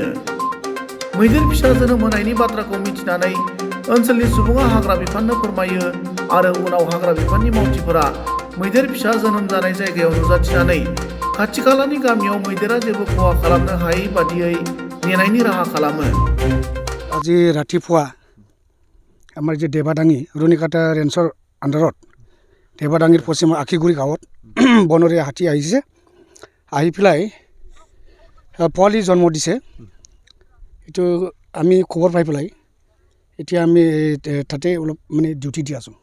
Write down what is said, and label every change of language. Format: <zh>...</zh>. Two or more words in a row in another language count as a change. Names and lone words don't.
<brx>मैदेर फिसा जोनोम होनायनि बाथ्राखौ मिथिनानै ओनसोलनि सुबुङा हाग्रा बिफाननो फोरमायो आरो उनाव हाग्रा बिफाननि मावथिफोरा मैदेर फिसा जोनोम जानाय जायगायाव नुजाथिनानै खाथि खालानि गामियाव मैदेरा जेबो खहा खालामनो हायै बादियै नेनायनि राहा खालामो।</brx> <as>আজি ৰাতিপুৱা আমাৰ যে দেৱাদাঙি ৰুণিকাটা ৰেঞ্চৰ আণ্ডাৰত দেৱাদাঙিৰ পশ্চিমৰ আখিগুৰি গাঁৱত বনৰীয়া হাতী আহিছে। আহি পেলাই পোৱালি জন্ম দিছে। এইটো আমি খবৰ পাই পেলাই এতিয়া আমি তাতে অলপ মানে ডিউটি দি আছোঁ।</as>